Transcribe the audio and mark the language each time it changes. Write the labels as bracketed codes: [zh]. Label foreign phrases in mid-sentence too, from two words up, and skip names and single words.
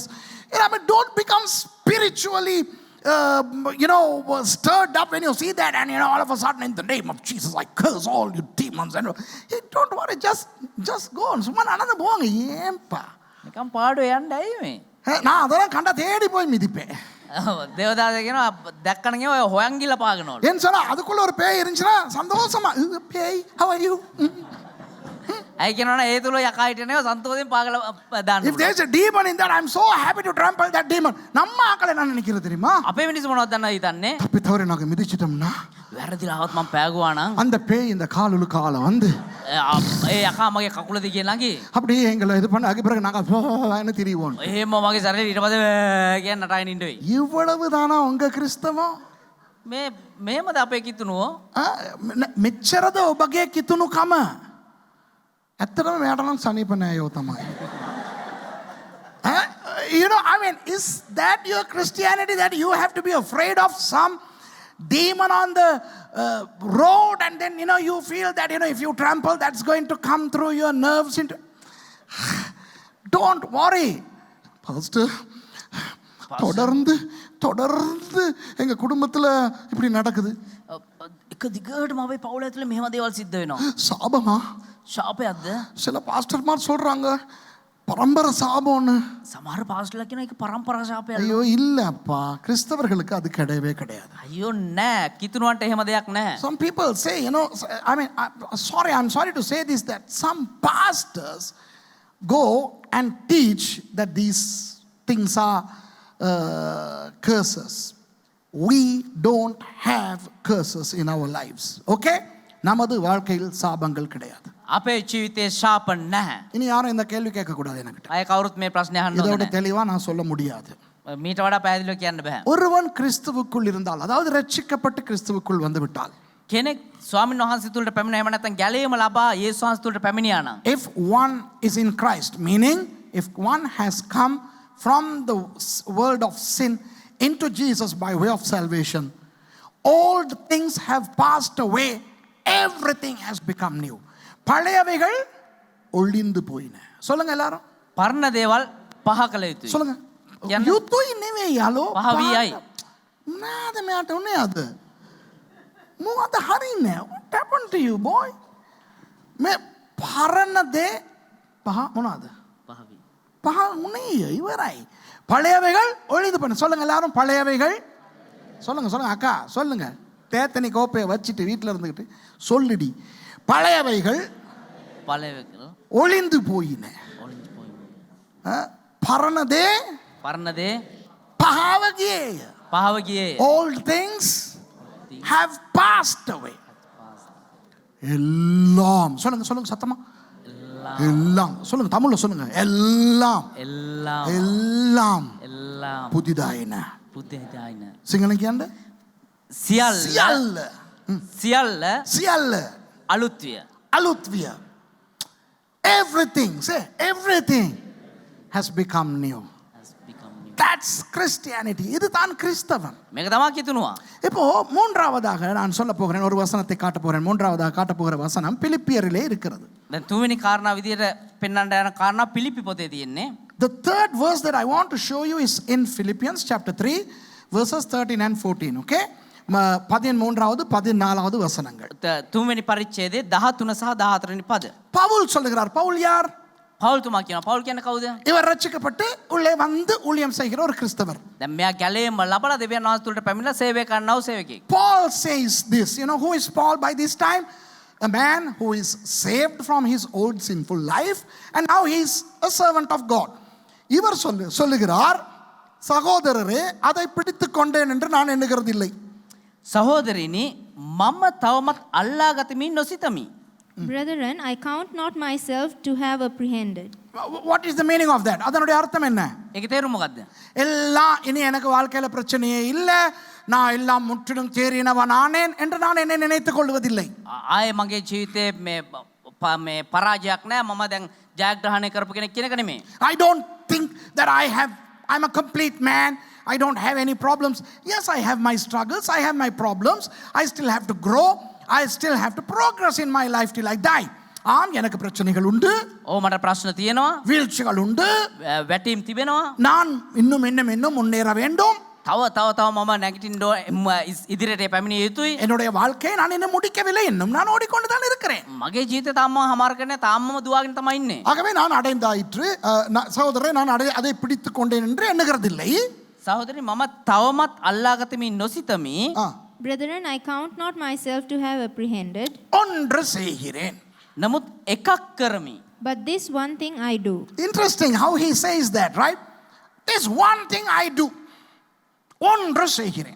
[en] Don't become spiritually, stirred up when you see that, and all of a sudden, in the name of Jesus, I curse all you demons. And don't worry, just go on. Someone another boang yempa. [si] නිකම් පාඩුව යන්න ඇයි මේ? [ta] நான் அதெல்லாம் கண்டா தேடி போய் மிதிப்பேன். [si] දේවදාස කියනවා දැක්කන ගියා ඔය හොයන් ගිහලා පාගනවලු. [ta] ஏன்னு சொன்னா அதுக்குள்ள ஒரு பேய் இருந்துச்சுன்னா சந்தோஷமா பேய் [en] how are you? [si] ඇයි කියනවනේ ඒ තුල යකා හිටියනේ සන්තෝෂයෙන් පාගලා දාන්න. [en] If there is a demon in that, I'm so happy to trample that demon. [ta] நம்ம ஆக்கள் என்ன நினைக்கிறது தெரியுமா? [si] අපේ මිනිස්සු මොනවද දන්නවද හිතන්නේ? [ta] அப்படி தவறு நாங்க மிதிச்சிட்டோம்னா [si] වැරදිලාවත් මම පෑගුවා නම් [ta] அந்த பேய் இந்த காலுல கால வந்து [si] ඒ යකා මගේ කකුල දිගේ ළඟි. [ta] அப்படியே எங்களை இது பண்ண அதுக்கு பிறகு நாங்க திரிவோம். [si] එහෙම මගේ ශරීරය ඊට පස්සේ කියන නටාගෙන ඉඳුයි. [ta] இவ்வளவுதானா உங்க கிறிஸ்தவம்? [si] මේ මේමද අපේ කිතුණුව? මෙච්චරද ඔබගේ කිතුණුකම? ඇත්තටම මෙයාට නම් සනීප නෑයෝ තමයි. [en] Is that your Christianity, that you have to be afraid of some demon on the road, and then you feel that if you trample, that's going to come through your nerves into. Don't worry, Pastor. [ta] தொடர்ந்து எங்க குடும்பத்துல இப்படி நடக்குது. [si] එක දිගටම අපේ පවුල ඇතුලේ මෙහෙම දේවල් සිද්ධ වෙනවා. [ta] சாபமா? [si] ශාපයක්ද? [ta] சில பாஸ்டர்மார் சொல்றாங்க பரம்பரை சாபம்னு. [si] සමහර පාස්ටර්ලා කියන එක පරම්පරා ශාපයක්. [ta] ஐயோ இல்லப்பா, கிறிஸ்தவர்களுக்கு அது கிடையவே கிடையாது. [si] අයියෝ නෑ, කිතුණුවන්ට එහෙම දෙයක් නෑ. [en] Some people say, I'm sorry to say this, that some pastors go and teach that these things are curses. We don't have curses in our lives. [ta] Okay? நமது வாழ்க்கையில் சாபங்கள் கிடையாது. [si] අපේ ජීවිතේ ශාප නැහැ. [ta] இனி யாரும் இந்த கேள்வி கேட்க கூடாது என்கிட்ட. [si] අය කවුරුත් මේ ප්‍රශ්නේ අහන්න [ta] இதோட [si] ඕනේ නෑ. [ta] தெளிவா நான் சொல்ல முடியாது. [si] මීට වඩා පැහැදිලිව කියන්න බෑ. [ta] ஒருவன் கிறிஸ்துவுக்குள் இருந்தால், அதாவது ரட்சிக்கப்பட்டு கிறிஸ்துவுக்குள் வந்து விட்டால், [si] කෙනෙක් ස්වාමීන් වහන්සේ තුලට පැමිණෙ එහෙම නැත්නම් ගැලීම ලබා යේසුස් වහන්සේ තුලට පැමිණියා නම්, [en] if one is in Christ, meaning if one has come from the world of sin into Jesus by way of salvation, old things have passed away, everything has become new. [ta] பழையவைகள் ஒளிந்து போயின. சொல்லுங்க எல்லாரும். [si] පරණ දේවල් පහ කළ යුතුයි. [ta] சொல்லுங்க. யுத்தம் [si] නෙවෙයි යාලෝ. පහ වියයි. මොනවාද මෙයාට උනේ අද? මොකද හරින්නේ? [en] What happened to you boy? [si] මේ පරණ දේ පහ මොනවාද? පහ වී. පහ උනේ ඉවරයි. [ta] பழையவைகள் ஒளிந்து போயின. சொல்லுங்க எல்லாரும் பழையவைகள். சொல்லுங்க அக்கா சொல்லுங்க. தேத்தனி கோப்பையை வச்சுட்டு வீட்டில் இருந்துக்கிட்டு சொல்லுடி. பழையவைகள் පළවෙකල ஒளிந்து போயின. ஒளிந்து போயின. [si] பரණ දේ පහව ගියේය. පහව ගියේ. [en] Old things have passed away. [ta] எல்லாம் சொல்லுங்க சத்தமா. எல்லாம் சொல்லுங்க, தமிழ்ல சொல்லுங்க. எல்லாம் புதிதாயின. [si] සිංහලෙන් කියන්න. සියල්ල අලුත් විය. [en] Everything has become new. That's Christianity. [ta] இதுதான் கிறிஸ்தவம். [si] මේක තමයි කිතුණුවා. [ta] இப்போ மூன்றாவதாக நான் சொல்ல போகிறேன், ஒரு வசனத்தை காட்ட போகிறேன். மூன்றாவதாக காட்ட போகிற வசனம் பிலிப்பியரிலே இருக்கிறது. [si] දැන් තුන්වෙනි කාරණා විදියට පෙන්වන්න යන කාරණා පිලිපි පොතේ තියෙන්නේ. [en] The third verse that I want to show you is in Philippians chapter 3 verses 13 and 14. [ta] Okay? 13வது 14வது வசனங்கள். [si] තුන්වෙනි පරිච්ඡේදයේ 13 සහ 14 වෙනි පද. [ta] பவுல் சொல்லுகிறார். பவுல் யார்? [si] පවුල් තුමා කියනවා. පවුල් කියන්නේ කවුද? [ta] இவர் ரட்சிக்கப்பட்டு உள்ளே வந்து ஊழியம் செய்கிற ஒரு கிறிஸ்தவர். [si] දැන් මෙයා ගැලේම ලබලා දෙවියන් වහන්සේ තුලට පැමිණලා සේවය කරනව සේවකෙක්. [en] Paul says this. Who is Paul by this time? A man who is saved from his old sinful life and now he is a servant of God. [ta] இவர் சொல்லுகிறார், சகோதரரே அதை பிடித்துக் கொண்டேன் என்று நான் எண்ணுகிறதில்லை. [si] සහෝදරිනි මම තවමත් අල්ලා ගතිමින් නොසිතමි. [en] Brethren, I count not myself to have apprehended. What is the meaning of that? [ta] அதனுடைய அர்த்தம் என்ன? [si] ඒකේ තේරුම මොකද්ද? [ta] எல்லாம் இனி எனக்கு வாழ்க்கையில பிரச்சனையே இல்ல, நான் எல்லாம் முற்றிலும் தேறினவன் ஆனேன் என்று நான் என்னை நினைத்துக் கொள்வதில்லை. [si] ආයේ මගේ ජීවිතේ මේ පරාජයක් නැහැ, මම දැන් ජයග්‍රහණය කරපු කෙනෙක් කියන එක නෙමෙයි. [en] I don't think that I'm a complete man. I don't have any problems. Yes, I have my struggles, I have my problems. I still have to grow, I still have to progress in my life till I die. [ta] ஆம், எனக்கு பிரச்சனைகள் உண்டு, [si] ඕ මට ප්‍රශ්න තියෙනවා, [ta] வீழ்ச்சிகள் உண்டு. [si] වැටීම් තිබෙනවා. [ta] நான் இன்னும் முன்னேற வேண்டும். [si] තව මම නැගිටින්න ඉදිරියට පැමිණිය යුතුයි. [ta] என்னுடைய வாழ்க்கையை நான் இன்னும் முடிக்கவில்லை, இன்னும் நான் ஓடிக்கொண்டு தான் இருக்கிறேன். [si] මගේ ජීවිතය තාම හමාර කරන්නේ, තාමම දුවාගෙන තමයි ඉන්නේ. [ta] ஆகவே நான் அடைந்தாயிற்று, சகோதரரை நான் அதை பிடித்து கொண்டேன் என்று எண்ணுகிறதில்லை. [si] සහෝදරනි, මම තවමත් අල්ලාගතමින් නොසිතමි. [en] Brethren, I count not myself to have apprehended, [ta] ஒன்று செய்கிறேன். [si] නමුත් එකක් කරමි. [en] but this one thing I do. Interesting how he says that, right? This one thing I do. [ta] ஒன்று செய்கிறேன்.